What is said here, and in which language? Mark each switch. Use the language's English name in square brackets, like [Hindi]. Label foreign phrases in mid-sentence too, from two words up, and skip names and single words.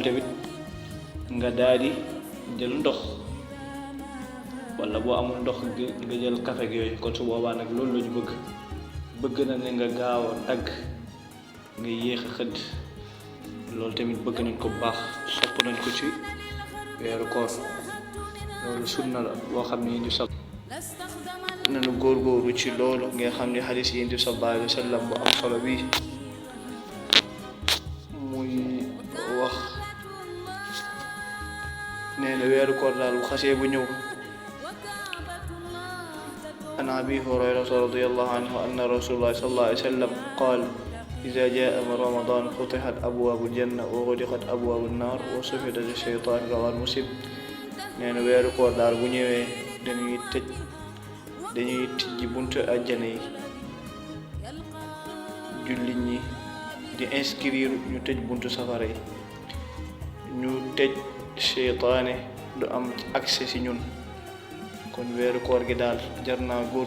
[Wolof] tamit nga daal di jël ndox wala boo amul ndox nga jël café ak yooyu kon su boobaa nag loolu la ñu bëgg na ne nga gaaw a dagg nga yéex a xëdd loolu tamit bëgg nañ ko bu baax sopp nañ ko ci weeru koor loolu sunna la boo xam ne indi sab nañu góorgóorlu ci loolu nga xam ne xadis yi indi [Arabic] صلى الله عليه وسلم [Wolof] bu am solo bi muy wax nee na weeru koor daal bu xasee bu ñëw [Arabic] عن أبي هريرة رضي الله عنه أن رسول الله صلى الله عليه وسلم قال إذا جاء رمضان فتحت أبواب الجنة وغلقت أبواب النار وصفدت الشيطان رواه مسلم [Wolof] nee na weeru koor daal bu ñëwee dañuy tijji buntu àjjana yi jullit ñi di inscrire ñu tëj buntu safara yi ñu tëj seytaane du am accès ci ñun kon weeru koor gi daal jar naa